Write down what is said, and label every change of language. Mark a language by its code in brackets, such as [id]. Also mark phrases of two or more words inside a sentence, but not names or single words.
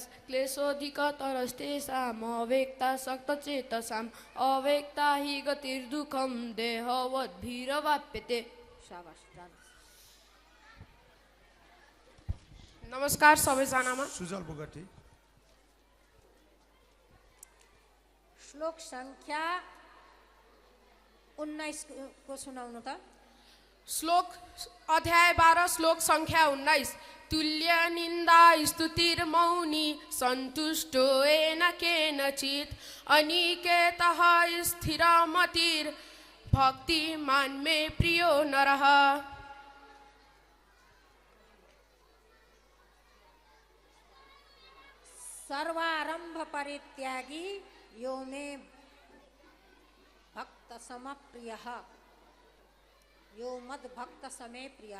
[sa] क्लेशोऽधिकतरस्तेषाम् अवेक्ता सक्तचेतसाम् अवेक्ता हि गतिर्दुःखं देहवद्भिरवाप्यते। [ne] शाबाश जानुहोस्। नमस्कार सबैजनामा। सुजल बोगटी। श्लोक संख्या 19 को सुनाउनु त। श्लोक अध्याय 12 श्लोक संख्या 19। [sa] तुल्य निंदा स्तुतिर्मौनी संतुष्टो येन केनचित् अनिकेतः स्थिरमतिर् भक्तिमान् मे प्रियो नरः। सर्वारंभ परित्यागी यो मे भक्त समप्रियः यो मद भक्त समे प्रियः।